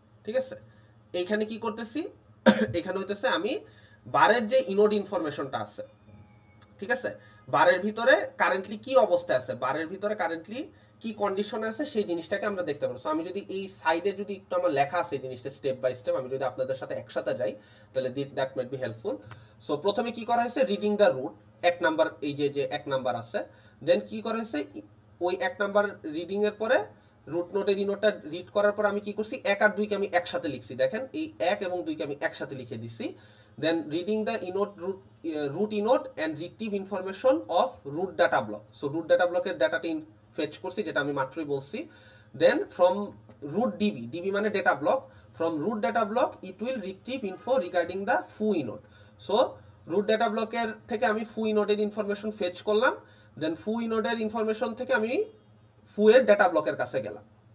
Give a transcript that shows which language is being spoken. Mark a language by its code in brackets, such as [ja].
[bn] ঠিক আছে, এইখানে কি করতেছি, এখানে হইতেছে আমি বারের যে ইনোড ইনফরমেশনটা আছে, ঠিক আছে, বারের ভিতরে কারেন্টলি কি অবস্থায় আছে, বারের ভিতরে কারেন্টলি কি কন্ডিশনে আছে সেই জিনিসটাকে আমরা দেখতে পাবো। সো আমি যদি এই সাইডে যদি একটু আমার লেখা আছে এই জিনিসটা স্টেপ বাই স্টেপ, আমি যদি আপনাদের সাথে একসাথে যাই তাহলে [en] That might be helpful. [bn] So প্রথমে কি করা হয়েছে, রিডিং দ্য রুট, এক নাম্বার, এই যে যে এক নাম্বার আছে, দেন কি করা হয়েছে, ওই এক নাম্বার রিডিং এর পরে রুট নোটের ইনোটটা রিড করার পর আমি কি করছি, এক আর দুইকে আমি একসাথে লিখছি, দেখেন এই এক এবং দুইকে আমি একসাথে লিখে দিছি। [en] Then reading the inode root inode and retrieve information of root data block. So root data block [bn] এর ডাটাটা ফেচ করছি যেটা আমি মাত্রই বলছি। [en] Then from root db মানে data block, from root data block it will retrieve info regarding the foo inode. [bn] So root data block এর থেকে আমি foo inode এর ইনফরমেশন ফেচ করলাম, দেন foo inode এর ইনফরমেশন থেকে আমি foo এর data block এর কাছে গেলাম।